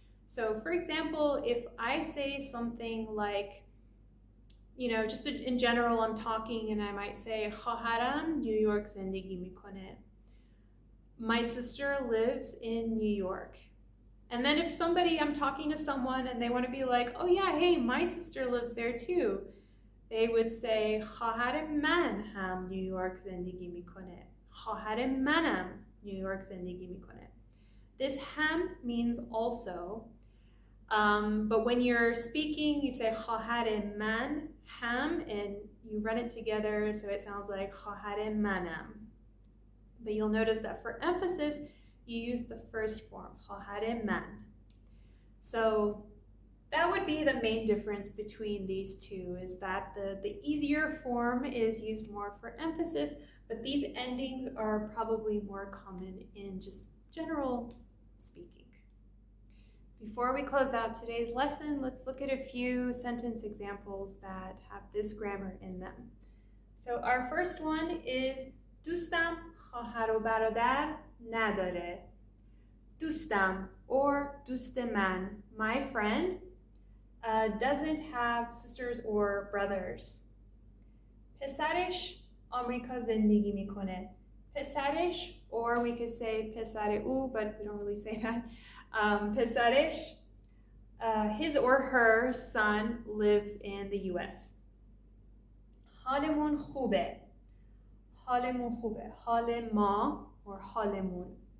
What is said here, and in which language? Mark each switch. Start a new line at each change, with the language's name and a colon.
English: So for example, if I say something like, just in general, I'm talking and I might say,
Persian: خواهرم نیویورک زندگی میکنه.
English: My sister lives in New York. And then if I'm talking to someone and they want to be like, oh yeah, hey, my sister lives there too, they would say
Persian: خواهر من هم نیویورک زندگی میکنه. خواهر منم نیویورک زندگی میکنه.
English: This هم means also, but when you're speaking, you say
Persian: خواهر من هم
English: and you run it together so it sounds like
Persian: خواهر منم.
English: But you'll notice that for emphasis, you use the first form,
Persian: خواهر من.
English: So that would be the main difference between these two, is that the easier form is used more for emphasis, but these endings are probably more common in just general speaking. Before we close out today's lesson, let's look at a few sentence examples that have this grammar in them. So our first one is
Persian: دوستم خواهر و برادر نداره.
English: دوستم or
Persian: دوست من,
English: my friend, doesn't have sisters or brothers.
Persian: پسرش آمریکا زندگی میکنه.
English: پسرش, or we could say
Persian: پسر او,
English: but we don't really say that. پسرش, his or her son lives in the US.
Persian: حالمون خوبه. حالمون خوبه. حال ما
English: or
Persian: حالمون.